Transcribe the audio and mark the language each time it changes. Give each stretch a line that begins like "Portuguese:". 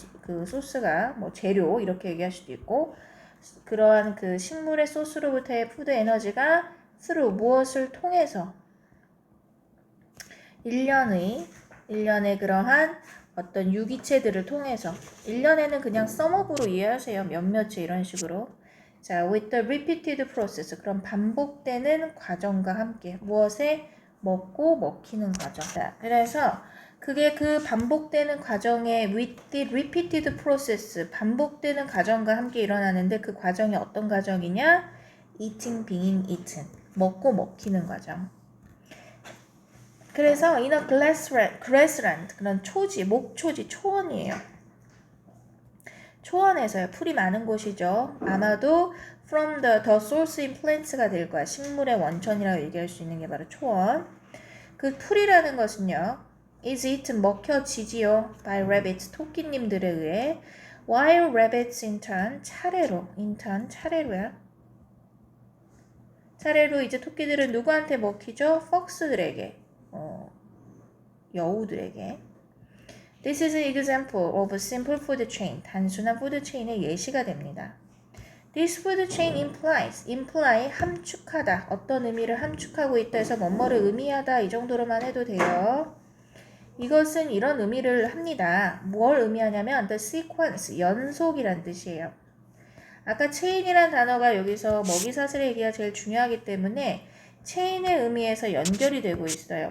Korean: 그 소스가 뭐 재료 이렇게 얘기할 수도 있고, 그러한 그 식물의 소스로부터의 푸드 에너지가 through 무엇을 통해서 일련의 그러한 어떤 유기체들을 통해서 1년에는 그냥 썸업으로 이해하세요. 몇몇이 이런 식으로.
English: 자, with the repeated process.
Korean: 그럼 반복되는 과정과 함께 무엇에 먹고 먹히는 과정. 자, 그래서 그게 그 반복되는 과정에
English: with the repeated process
Korean: 반복되는 과정과 함께 일어나는데 그 과정이 어떤 과정이냐?
English: eating, being eaten.
Korean: 먹고 먹히는 과정. 그래서
English: in a grassland
Korean: 그런 초지, 목초지, 초원이에요. 초원에서요. 풀이 많은 곳이죠.
English: 아마도 from the source in plants가
Korean: 될 거야. 식물의 원천이라고 얘기할 수 있는 게 바로 초원. 그 풀이라는 것은요.
English: is eaten
Korean: 먹혀지지요.
English: by rabbits
Korean: 토끼님들에 의해.
English: while rabbits in turn
Korean: 차례로야. 차례로 이제 토끼들은 누구한테 먹히죠? 폭스들에게. 여우들에게.
English: This is an example of a simple food chain.
Korean: 단순한 food chain의 예시가 됩니다.
English: This food chain imply
Korean: 함축하다. 어떤 의미를 함축하고 있다 해서 뭐뭐를 의미하다 이 정도로만 해도 돼요. 이것은 이런 의미를 합니다. 뭘 의미하냐면 the sequence, 연속이란 뜻이에요. 아까 체인이란 단어가 여기서 먹이사슬의 얘기가 제일 중요하기 때문에 체인의 의미에서 연결이 되고 있어요.